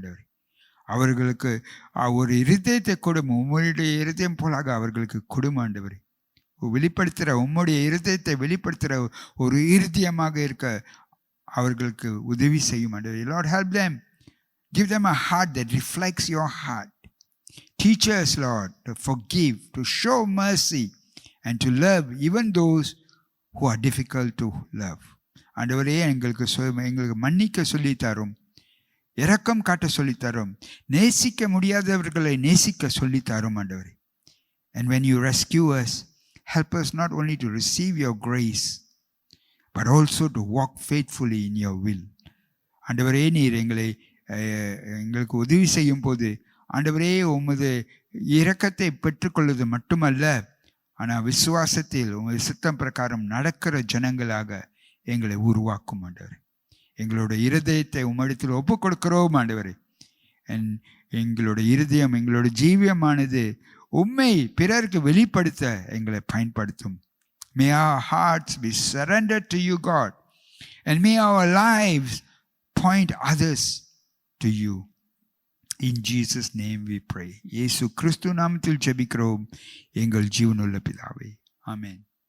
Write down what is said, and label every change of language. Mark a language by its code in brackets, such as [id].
[ta] ஆண்டவரே, அவர்களுக்கு ஒரு இருதயத்தை கொடும், உம்முடைய இருதயம் போலாக அவர்களுக்கு கொடும். ஆண்டவரே, வெளிப்படுத்துகிற உம்முடைய இருதயத்தை வெளிப்படுத்துகிற ஒரு இருதயமாக இருக்க அவர்களுக்கு உதவி செய்யும். [en] ஆண்டவரே, Lord, help them. Give them a heart that reflects your heart. Teach us, Lord, to forgive, to show mercy, and to love even those who are difficult to love. [ta] ஆண்டவரே, எங்களுக்கு மன்னிக்க சொல்லித்தரும், இரக்கம் காட்ட சொல்லித்தரும், நேசிக்க முடியாதவர்களை நேசிக்க சொல்லித்தரும். [en] ஆண்டவரே, and when you rescue us, help us not only to receive your grace, but also to walk faithfully in your will. [ta] ஆண்டவரே, நீர் எங்களுக்கு உதவி செய்யும் போது ஆண்டவரே, உமது இரக்கத்தை பெற்றுக்கொள்வது மட்டுமல்ல, ஆனால் விசுவாசத்தில் உமது சித்தம் பிரகாரம் நடக்கிற ஜனங்களாக எங்களை உருவாக்கும். ஆண்டவரே, எங்களோட இருதயத்தை உம்மிடத்தில் ஒப்பு கொடுக்கிறோம். ஆண்டவரே, எங்களோட இருதயம், எங்களோட ஜீவியமானது உம்மை பிறருக்கு வெளிப்படுத்த எங்களை பயன்படுத்தும். [en] May our hearts be surrendered to you, God, and may our lives point others to you. In Jesus' name we pray. [ta] இயேசு கிறிஸ்து நாமத்தில் ஜெபிக்கிறோம் எங்கள் ஜீவனுள்ள பிதாவே. ஆமென்.